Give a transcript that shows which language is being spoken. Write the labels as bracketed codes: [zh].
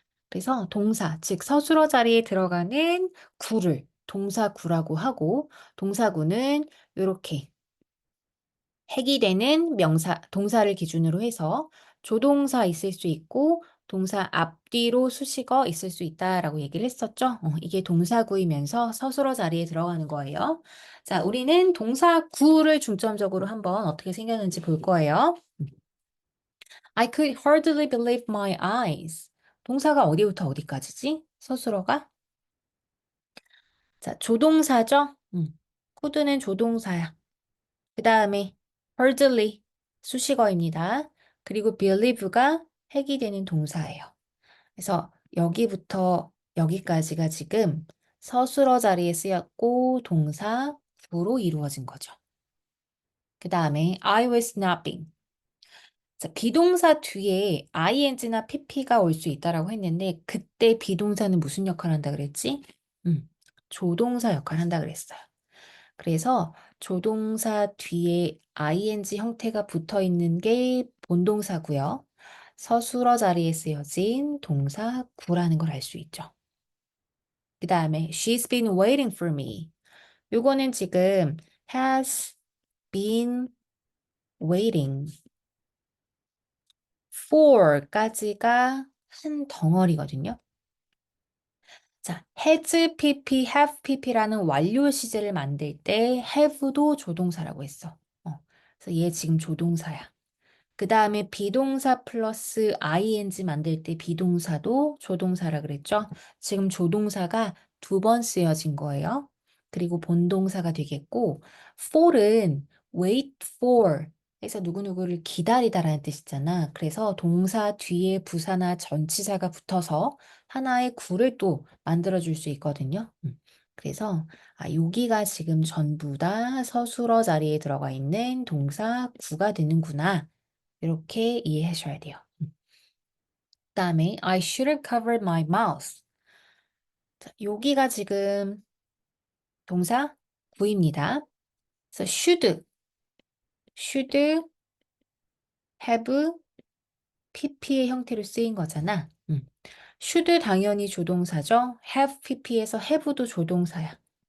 [ko] 그래서 동사, 즉 서술어 자리에 들어가는 구를 동사구라고 하고, 동사구는 이렇게 핵이 되는 명사, 동사를 기준으로 해서 조동사 있을 수 있고 동사 앞뒤로 수식어 있을 수 있다라고 얘기를 했었죠. 이게 동사구이면서 서술어 자리에 들어가는 거예요. 자, 우리는 동사구를 중점적으로 한번 어떻게 생겼는지 볼 거예요. [en] I could hardly believe my eyes. [ko] 동사가 어디부터 어디까지지? 서술어가? 자, 조동사죠? could는 조동사야. 그 다음에 hardly 수식어입니다. 그리고 believe가 핵이 되는 동사예요. 그래서 여기부터 여기까지가 지금 서술어 자리에 쓰였고 동사 구로 이루어진 거죠. 그 다음에 [en] I was napping. [ko] 자, 비동사 뒤에 ing나 pp가 올 수 있다라고 했는데 그때 비동사는 무슨 역할을 한다 그랬지? 조동사 역할을 한다 그랬어요. 그래서 조동사 뒤에 ing 형태가 붙어 있는 게 본동사고요. 서술어 자리에 쓰여진 동사 구라는 걸 알 수 있죠. 그 다음에 [en] she's been waiting for me. [ko] 요거는 지금 [en] has been waiting for [ko] 까지가 한 덩어리거든요. 자, has pp, have pp라는 완료 시제를 만들 때 have도 조동사라고 했어. 그래서 얘 지금 조동사야. 그 다음에 비동사 플러스 ing 만들 때 비동사도 조동사라 그랬죠? 지금 조동사가 두 번 쓰여진 거예요. 그리고 본동사가 되겠고, for은 [en] wait for [ko] 해서 누구누구를 기다리다라는 뜻이잖아. 그래서 동사 뒤에 부사나 전치사가 붙어서 하나의 구를 또 만들어줄 수 있거든요. 그래서 여기가 지금 전부 다 서술어 자리에 들어가 있는 동사 구가 되는구나. 이렇게 이해하셔야 돼요. 그다음에 [en] I should have covered my mouth. [ko] 자, 여기가 지금 동사 구입니다. 그래서 [en] should have pp [ko] 의 형태로 쓰인 거잖아. should 당연히 조동사죠. have pp에서 have도 조동사야.